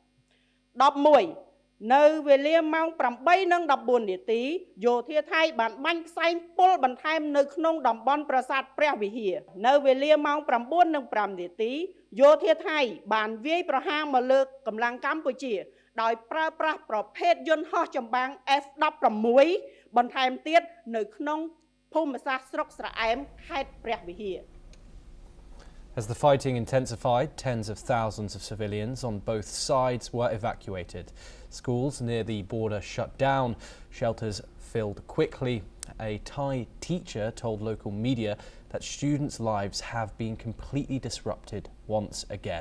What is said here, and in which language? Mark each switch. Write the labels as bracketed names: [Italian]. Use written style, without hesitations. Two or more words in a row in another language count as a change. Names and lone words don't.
[Khmer] 11 នៅវេលាម៉ោង 8:14 នាទី យោធាថៃបានបាញ់ផ្សែងពុលបន្ថែមនៅក្នុងតំបន់ប្រាសាទព្រះវិហារ នៅវេលាម៉ោង 9:05 នាទី យោធាថៃបានវាយប្រហារមកលើកម្លាំងកម្ពុជា ដោយប្រើប្រាស់ប្រភេទយន្តហោះចម្បាំង F16 បន្ថែមទៀតនៅក្នុងភូមិសាស្ត្រស្រុកស្រអែមខេត្តព្រះវិហារ [English] As the fighting intensified, tens of thousands of civilians on both sides were evacuated. Schools near the border shut down, shelters filled quickly. A Thai teacher told local media that students' lives have been completely disrupted once again.